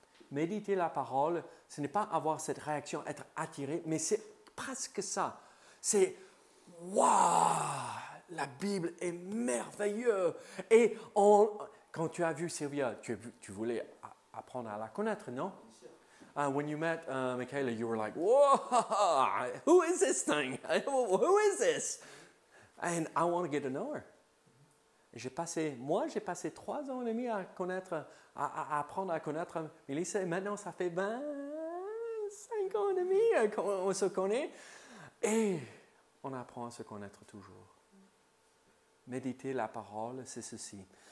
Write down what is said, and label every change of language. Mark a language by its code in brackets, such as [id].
[fr] Méditer la parole, ce n'est pas avoir cette réaction, être attiré, mais c'est presque ça. C'est waouh, la Bible est merveilleuse. Et quand tu as vu Sylvia, tu voulais apprendre à la connaître, non? [en] When you met Michaela, you were like, whoa, who is this thing? Who is this? And I want to get to know her. [fr] J'ai passé 3 ans et demi à apprendre à connaître Mélissa. Et maintenant, ça fait 25 ans et demi qu'on se connaît. Et on apprend à se connaître toujours. Méditer la parole, c'est ceci.